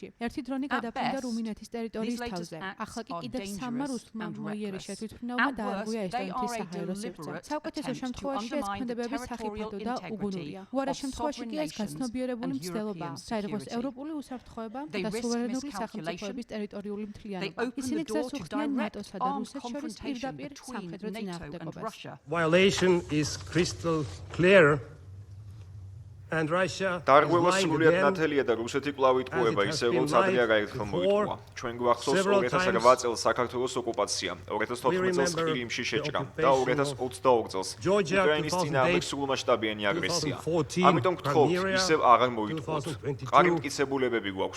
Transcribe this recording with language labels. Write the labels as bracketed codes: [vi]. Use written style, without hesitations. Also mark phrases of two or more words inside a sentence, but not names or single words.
[ka] ერთი დრონი გადაფრინდა რუმინეთის ტერიტორიის თავზე. ახლა კი კიდევ სამმა რუსულმა მოიერიშე თვითმფრინავმა დაარღვია ესტონეთის საჰაერო სივრცე. საუკეთესო შემთხვევაში ეს ქმედებები სახიფათო და უგუნურია. უარეს შემთხვევაში კი ეს გაცნობიერებული მცდელობაა. საერთოს ევროპული უსაფრთხოება და სუვერენული სახელმწიფოების ტერიტორიული მთლიანობა. ისინი გზას უხდიან ნატოსა და რუსეთს შორის პირდაპირ სამხედრო წინააღმდეგობას. [en] Violation is crystal clear. And Russia [ka] დარღვევა სრულიად ნათელია და რუსეთი კვლავ იტყუება ისე როგორც ადრე არაერთხელ მოიტყუა. ჩვენ გვახსოვს 2008 წელს საქართველოს ოკუპაცია, 2014 წელს ყირიმში შეჭრა და 2022 წელს უკრაინის წინააღმდეგ სრულმასშტაბიანი აგრესია. ამიტომ გთხოვთ, ისევ აღარ მოიტყუოთ. ყარი მტკიცებულებები გვაქვს.